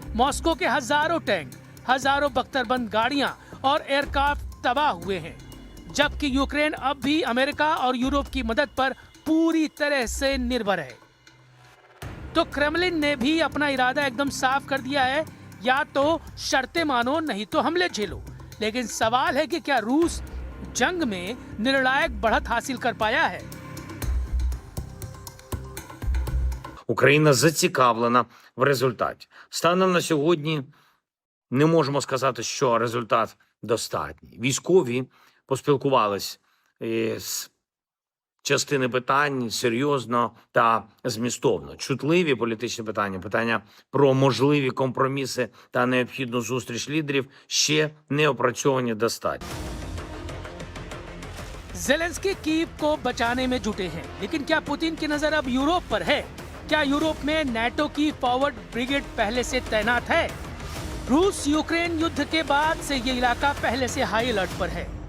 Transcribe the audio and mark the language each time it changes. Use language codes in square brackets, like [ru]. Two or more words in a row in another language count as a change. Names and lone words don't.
[hi] मॉस्को के हजारों टैंक, हजारों बख्तरबंद गाड़ियां और एयरक्राफ्ट तबाह हुए हैं, जबकि यूक्रेन अब भी अमेरिका और यूरोप की मदद पर पूरी तरह से निर्भर है। तो क्रेमलिन ने भी अपना इरादा एकदम साफ कर दिया है, या तो शर्तें मानो नहीं तो हमले झेलो। लेकिन सवाल है कि क्या रूस जंग में निर्णायक बढ़त हासिल कर पाया है? [uk] Україна зацікавлена в результаті. Станом на сьогодні не можемо сказати, що результат достатній. Військові поспілкувались з частини питань серйозно та змістовно. Чутливі політичні питання, питання про можливі компроміси та необхідну зустріч лідерів ще не опрацьовані достатньо. [hi] ज़ेलेंस्की कीव को बचाने में जुटे हैं, लेकिन क्या पुतिन की नजर अब यूरोप पर है? क्या यूरोप में नाटो की [en] forward brigade [hi] पहले से तैनात है? रूस यूक्रेन युद्ध के बाद से ये इलाका पहले से [en] high alert [hi] पर है।